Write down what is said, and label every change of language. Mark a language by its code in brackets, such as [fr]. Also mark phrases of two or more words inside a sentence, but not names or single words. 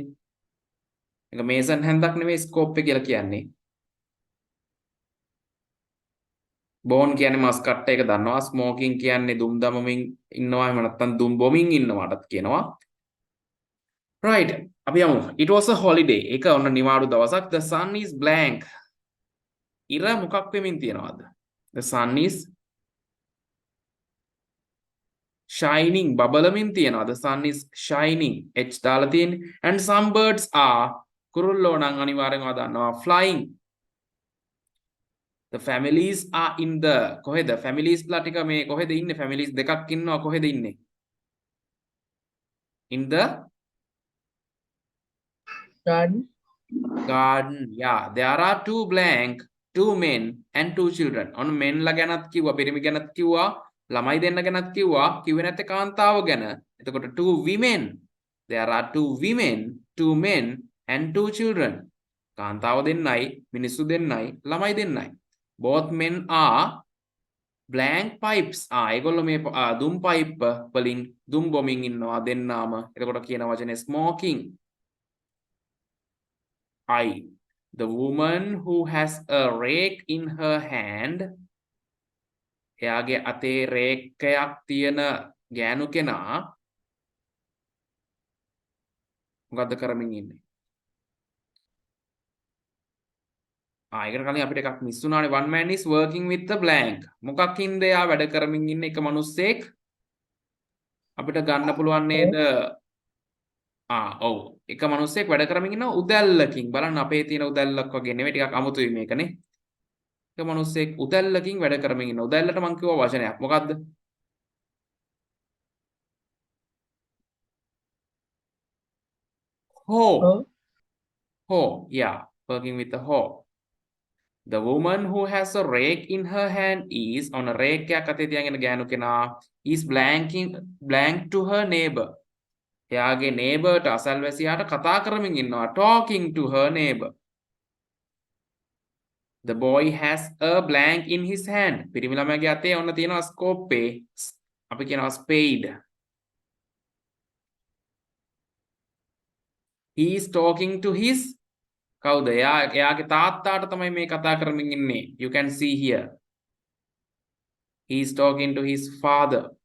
[si] මේක මේසන් හැන්දක් නෙමෙයි ස්කෝප් එක කියලා කියන්නේ. බෝන් කියන්නේ මස් කට්ට එක දන්නවා. ස්මෝකින් කියන්නේ දුම් දමමින් ඉන්නවා. එහෙම නැත්නම් දුම් බොමින් ඉන්නවාටත් කියනවා. Right. අපි යමු. [en] It was a holiday. [si] ඒක ඔන්න නිවාඩු දවසක්. [en] The sun is blank. [si] ඉර මොකක් වෙමින් තියනවද? [en] The sun is shining. [si] බබලමින් තියනවා. [en] The sun is shining. [si] H දාලා තියෙන්නේ. [en] And some birds are [si] කුරුල්ලෝ නම් අනිවාර්යෙන්ම දන්නවා [en] flying. The families are in the කොහෙද? [si] families ලා ටික මේ කොහෙද ඉන්නේ? families දෙකක් ඉන්නවා කොහෙද ඉන්නේ? [en] In the garden. Yeah, there are two men and two children. On men [si] ලා ගැනත් කිව්වා, පිරිමි ගැනත් කිව්වා, ළමයි දෙන්න ගැනත් කිව්වා, කිව්වේ නැත්තේ කාන්තාව ගැන. එතකොට [en] two women. There are two women, two men and two children. [si] කාන්තාව දෙන්නයි, මිනිස්සු දෙන්නයි, ළමයි දෙන්නයි. [en] Both men are blank pipes. [si] ඒගොල්ලෝ මේ දුම් පයිප් වලින් දුම් බොමින් ඉන්නවා දෙන්නාම. එතකොට කියන වචනේ smoking. [en] The woman who has a rake in her hand. [si] එයාගේ අතේ රේක්කයක් තියෙන ගෑනු කෙනා මොකද්ද කරමින් ඉන්නේ? ඒකට කලින් අපිට එකක් මිස් වුණානේ. One man is working with the blank. මොකක්ින්ද එයා වැඩ කරමින් ඉන්නේ? එක මිනිස්සෙක් අපිට ගන්න පුළුවන් නේද? ඔව්. එක මිනිස්සෙක් වැඩ කරමින් ඉන්නවා උදැල්ලකින්. බලන්න අපේ තියෙන උදැල්ලක් වගේ නෙවෙයි ටිකක් අමුතුයි මේකනේ. එක මිනිස්සෙක් උදැල්ලකින් වැඩ කරමින් ඉන්නවා. උදැල්ලට මං කිව්වා වචනයක්. මොකද්ද? [en] hoe. Yeah, working with the hoe. The woman who has a rake in her hand is on a rake [si] එකක් අතේ තියාගෙන ගෑනු කෙනා [en] is blank to her neighbor. [si] එයාගේ neighborට අසල්වැසියාට කතා කරමින් ඉන්නවා. [en] talking to her neighbor. The boy has a blank in his hand. [si] පිරිමි ළමයාගේ අතේ ඔන්න තියෙනවා ස්කෝප් එක. අපි කියනවා [en] spade. He is talking to his කවුද? [si] එයාගේ තාත්තාට තමයි මේ කතා කරමින් ඉන්නේ. [en] You can see here. He is talking to his father.